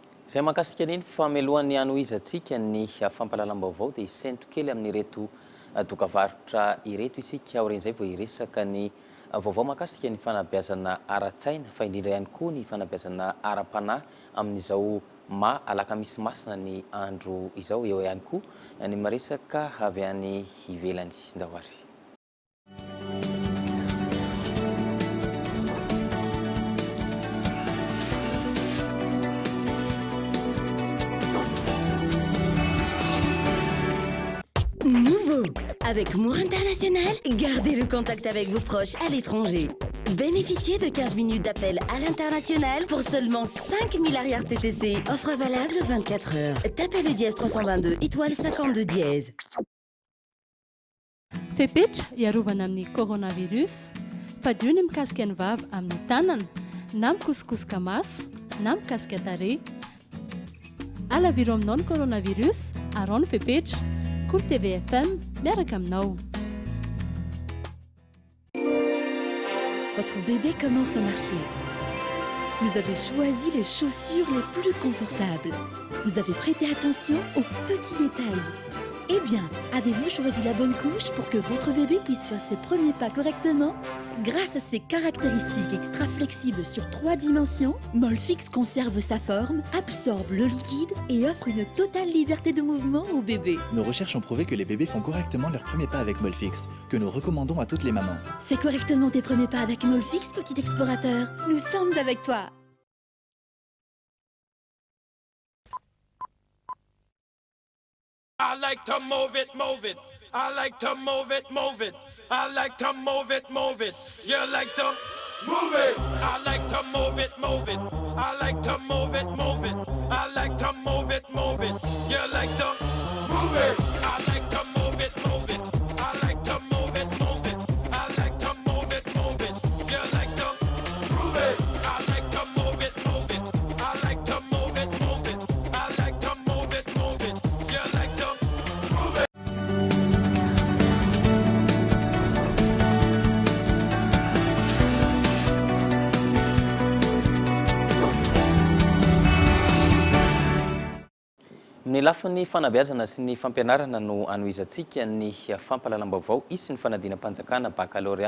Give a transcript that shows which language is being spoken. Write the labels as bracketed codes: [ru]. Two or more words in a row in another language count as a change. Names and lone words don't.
[mg] Zay mahakasika niny famelohan'ny anoizatsika ny fampalalam-baovao dia isento kely amin'ireto dokavarotra ireto isika aorian'izay vao iresaka ny vaovao mahakasika ny fanabeazana ara-tsaina fa indrindra ihany koa ny fanabeazana ara-panahy amin'izao alakamisy masina ny andro izao eo ihany koa ny maresaka avy any ivelany ndahary. [fr] Nouveau, avec Mour International, gardez le contact avec vos proches à l'étranger. Bénéficiez de 15 minutes d'appel à l'international pour seulement 5000 arrières TTC. Offre valable 24 heures. Tapez le dièse 322 étoile 52 dièse. [mg] Fepetra iarovana amin'ny coronavirus, fadio ny mikasika ny vava amin'ny tanana, na mikosikosoka maso, na mikasika tarehy. Alaviro aminao ny coronavirus, arao ny fepetra. Cool TVFM, miaraka aminao. [fr] Votre bébé commence à marcher. Vous avez choisi les chaussures les plus confortables. Vous avez prêté attention aux petits détails. Eh bien, avez-vous choisi la bonne couche pour que votre bébé puisse faire ses premiers pas correctement? Grâce à ses caractéristiques extra flexibles sur 3 dimensions, Molfix conserve sa forme, absorbe le liquide et offre une totale liberté de mouvement au bébé. Nos recherches ont prouvé que les bébés font correctement leurs premiers pas avec Molfix, que nous recommandons à toutes les mamans. Fais correctement tes premiers pas avec Molfix, petit explorateur. Nous sommes avec toi. [en] I like to move it, move it. I like to move it, move it. I like to move it, move it. You like to move it. I like to move it, move it. I like to move it, move it. I like to move it, move it. You like to move it. I like to move it, move it. I like to move it, move it. I like to move it, move it. You like to move it. I like to move it, move it. I like to move it, move it. I like to move it, move it. You like to move it. [mg] Ny lafiny fanabeazana sy ny fampianarana no anoizatsika ny fampalalam-baovao isy ny fanadinam-panjakana baccalauréat